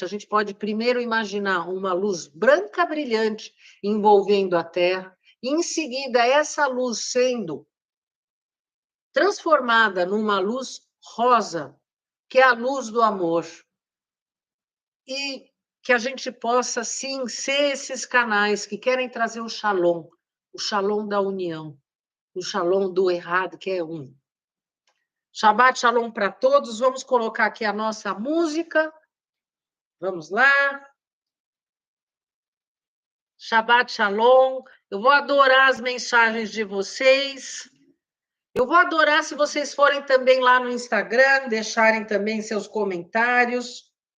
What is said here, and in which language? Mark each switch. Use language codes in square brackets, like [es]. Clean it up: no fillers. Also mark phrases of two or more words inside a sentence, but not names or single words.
[pt] A gente pode primeiro imaginar uma luz branca brilhante envolvendo a Terra, e em seguida essa luz sendo transformada numa luz rosa, que é a luz do amor. E que a gente possa, sim, ser esses canais que querem trazer o shalom da união, o shalom do errado, que é um. [he] שבת שלום [pt] para todos. Vamos colocar aqui a nossa música. Vamos lá. [he] שבת שלום. [pt] Eu vou adorar as mensagens de vocês. Eu vou adorar se vocês forem também lá no Instagram, deixarem também seus comentários.